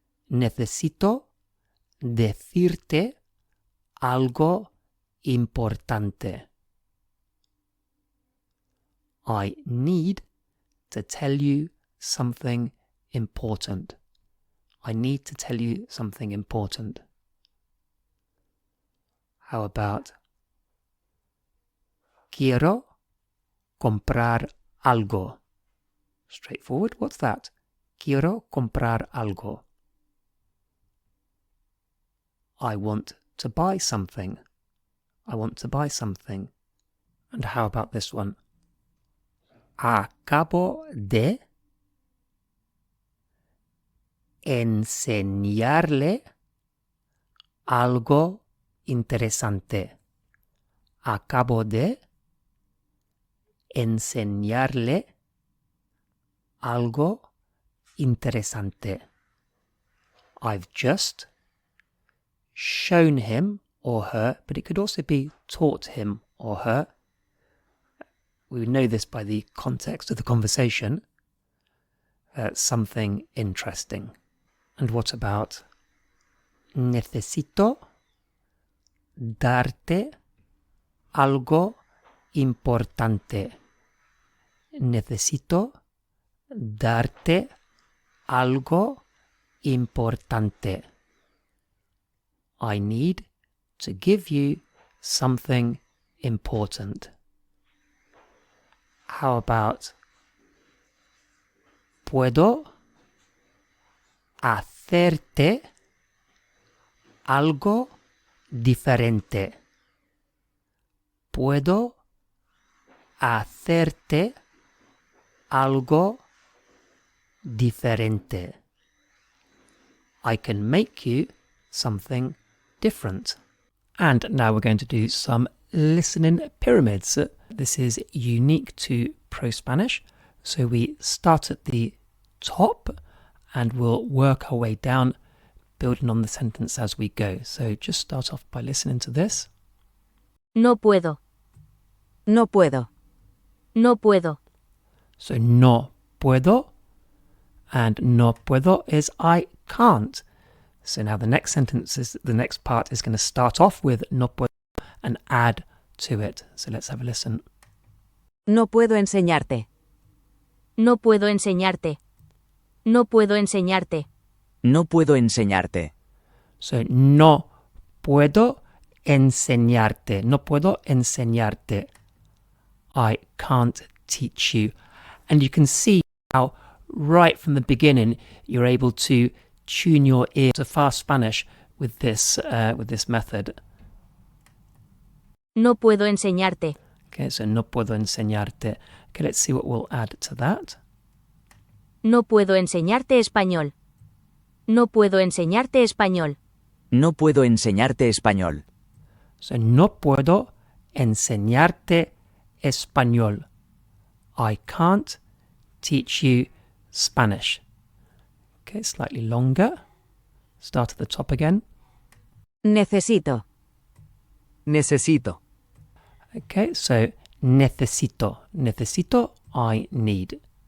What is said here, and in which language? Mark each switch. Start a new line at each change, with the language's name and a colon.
Spanish: Necesito decirte algo importante.
English: I need to tell you something important. I need to tell you something important. How about
Spanish: quiero comprar algo?
English: Straightforward. What's that?
Spanish: Quiero comprar algo.
English: I want to buy something. I want to buy something. And how about this one?
Spanish: Acabo de enseñarle algo interesante. Acabo de enseñarle algo interesante.
English: I've just shown him or her, but it could also be taught him or her. We would know this by the context of the conversation. Something interesting. And what about
Spanish: necesito darte algo importante? Necesito darte algo importante.
English: I need to give you something important. How about
Spanish: puedo hacerte algo diferente? Puedo hacerte algo diferente.
English: I can make you something different. And now we're going to do some listening pyramids. This is unique to ProSpanish. So we start at the top and we'll work our way down, building on the sentence as we go. So just start off by listening to this.
Spanish: No puedo. No puedo. No puedo.
English: So
Spanish: no puedo,
English: and no puedo is I can't. So now the next part is going to start off with
Spanish: no puedo
English: and add to it. So let's have a listen.
Spanish: No puedo enseñarte. No puedo enseñarte. No puedo enseñarte. No puedo enseñarte. So no puedo enseñarte. No puedo enseñarte.
English: I can't teach you. And you can see how right from the beginning you're able to tune your ear to fast Spanish with this method.
Spanish: No puedo enseñarte.
English: Okay, so
Spanish: no puedo enseñarte.
English: Okay, let's see what we'll add to that.
Spanish: No puedo enseñarte español. No puedo enseñarte español. No puedo enseñarte español. So no puedo enseñarte español.
English: I can't teach you Spanish. Okay, slightly longer. Start at the top again.
Spanish: Necesito. Necesito.
English: Okay, so
Spanish: necesito. Necesito,
English: I need.